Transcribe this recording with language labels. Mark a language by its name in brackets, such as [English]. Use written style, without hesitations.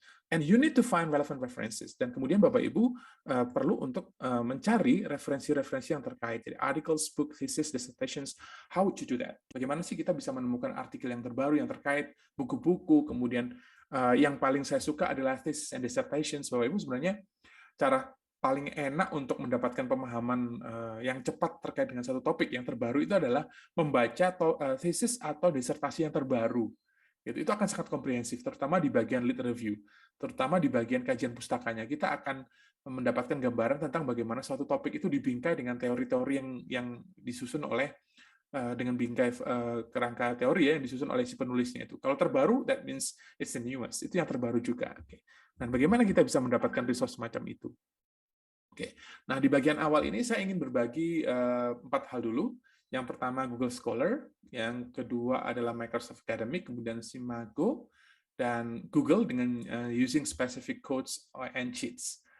[English] And you need to find relevant references. [Indonesian] Dan kemudian Bapak Ibu perlu untuk mencari referensi-referensi yang terkait. [English] Jadi articles, book, thesis, dissertations. How would you do that? [Indonesian] Bagaimana sih kita bisa menemukan artikel yang terbaru yang terkait, buku-buku, kemudian yang paling saya suka adalah thesis and dissertations. Bapak Ibu sebenarnya cara paling enak untuk mendapatkan pemahaman yang cepat terkait dengan satu topik yang terbaru itu adalah membaca thesis atau disertasi yang terbaru. Itu akan sangat komprehensif, terutama di bagian lit review, terutama di bagian kajian pustakanya. Kita akan mendapatkan gambaran tentang bagaimana suatu topik itu dibingkai dengan teori-teori yang disusun oleh dengan bingkai kerangka teori ya, yang disusun oleh si penulisnya itu. Kalau terbaru, [English] that means it's the newest. [Indonesian] Itu yang terbaru juga. Dan bagaimana kita bisa mendapatkan resource semacam itu? Oke. Nah, di bagian awal ini saya ingin berbagi 4 hal dulu. Yang pertama Google Scholar, yang kedua adalah Microsoft Academic, kemudian Simago, dan Google dengan [English] using specific codes and cheats.